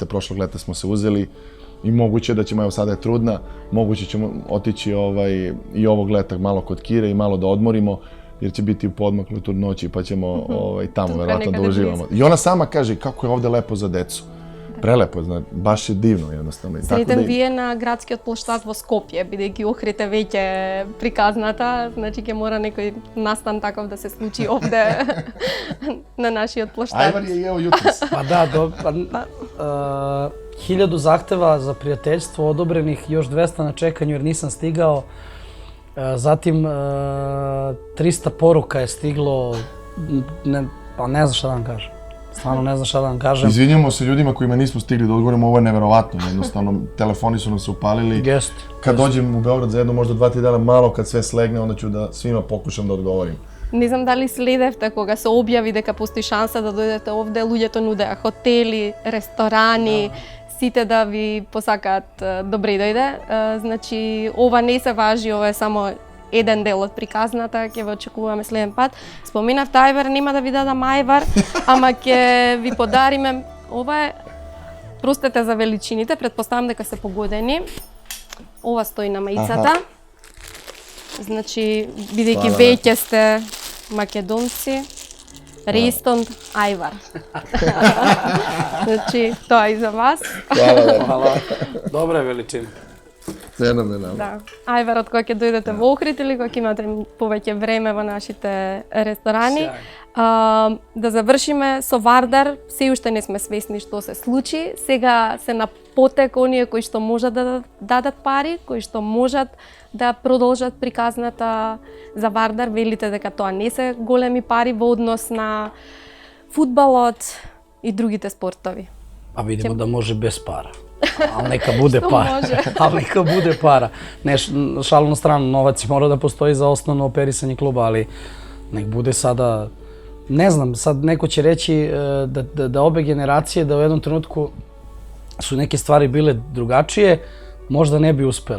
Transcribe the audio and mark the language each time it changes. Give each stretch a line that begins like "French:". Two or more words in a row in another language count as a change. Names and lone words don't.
Serbian: Prošlog leta smo se uzeli i moguće da ćemo, evo sada je trudna, moguće ćemo otići i ovog leta malo kod Kire i malo da odmorimo jer će biti u podmaklu trudnoći pa ćemo tamo verovatno da uživamo. I ona sama kaže kako je ovde lepo za decu. Prelepo, baš je divno jednostavno.
Macedonian: Сретен вие на градскиот плоштад во Скопје, бидејќи Охрид е веќе приказната, значи ќе мора некој настан таков да се случи овде на нашиот плоштад.
Serbian: Ајвар je jeo jutros. Pa da, 1000 zahteva za prijateljstvo odobrenih, još 200 na čekanju jer nisam stigao. Zatim 300 poruka je stiglo, pa ne znam šta da vam kažem. Stvarno ne znam šta da vam kažem. Izvinjamo se ljudima kojima nismo stigli da odgovorimo, ovo je neverovatno, jednostavno, telefoni su nam se upalili. Gest. Kad dođem u Beograd za jedno, možda 2-3 dana, malo kad sve slegne, onda ću da svima pokušam da odgovorim.
Macedonian: Не знам дали следевте кога се објави дека постои шанса да дојдете овде, луѓето нудеа хотели, ресторани, сите да ви посакаат добре дојде. Значи, ова не се важи, ова е само еден дел од приказната, ќе ве очекуваме следен пат. Споменавте ајвар, нема да ви дадам ајвар, ама ќе ви подариме. Ова е, простете за величините, претпоставам дека се погодени. Ова стои на маицата. Значи, бидејќи веќе сте македонци, Рестон ајвар. Значи, тоа и за вас.
Serbian: Hvala. Dobra je veličina. Fenomenalno.
Macedonian: Да. Ајварот кога ќе дојдете во Охрид или кога имате повеќе време во нашите ресторани. Да завршиме со Вардар, се уште не сме свесни што се случи. Сега се на потек оние кои што можат да дадат пари, кои што можат да продолжат приказната за Вардар. Велите дека тоа не се големи пари во однос на фудбалот и другите спортови.
Serbian: A vidimo da može bez para. Ali neka bude para. Ali neka bude para. Ne, šalu na stranu, novac mora da postoji za osnovno operisanje kluba, ali nek bude sada, ne znam, sad neko će reći da obe generacije, da u jednom trenutku su neke stvari bile drugačije, možda ne bi uspele.